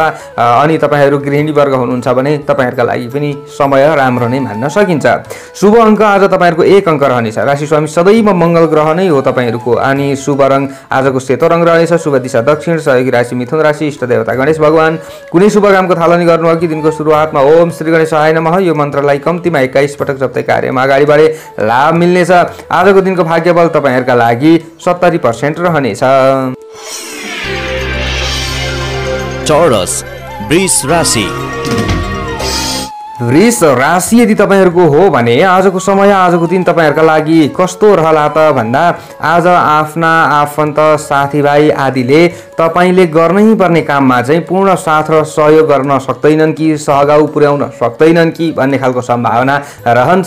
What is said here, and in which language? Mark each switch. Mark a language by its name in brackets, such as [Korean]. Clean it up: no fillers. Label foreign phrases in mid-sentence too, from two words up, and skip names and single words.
[Nepali] अनि तपाईँहरू गृहिणी वर्ग हुनुहुन्छ भने तपाईँहरूका लागि पनि समय राम्रो नै मान्न सकिन्छ। शुभ अङ्क आज तपाईँहरूको 1 अङ्क रहनेछ। राशि स्वामी सदैव मङ्गल ग्रह नै हो तपाईँहरूको। अनि शुभ रङ आजको सेतो रङ रहनेछ। शुभ दिशा दक्षिण। सहयोगी राशि मिथुन राशि। इष्ट देवता गणेश भगवान। कुनै शुभ कामको थालनी गर्नु अघि दिनको सुरुवातमा [Sanskrit] ओम श्री गणेशाय नमः [Nepali] यो मन्त्रलाई कम्तीमा 21 पटक जप्दै कार्यमा अगाडि बढे लाभ मिल्नेछ। आजको दिनको भाग्यबल तपाईँहरूका लागि 70% रहनेछ। टोरस वृष राशि। वृष राशि यदि तपाईँहरूको हो भने आजको समय आजको दिन तपाईँहरूका लागि कस्तो रहला त भन्दा आज आफ्ना आफन्त साथीभाइ आदिले तपाईँले गर्नै पर्ने काममा चाहिँ पूर्ण साथ र सहयोग गर्न सक्दैनन् कि सहगाउ पुर्याउन सक्दैनन् कि भन्ने खालको सम्भावना रहन्छ।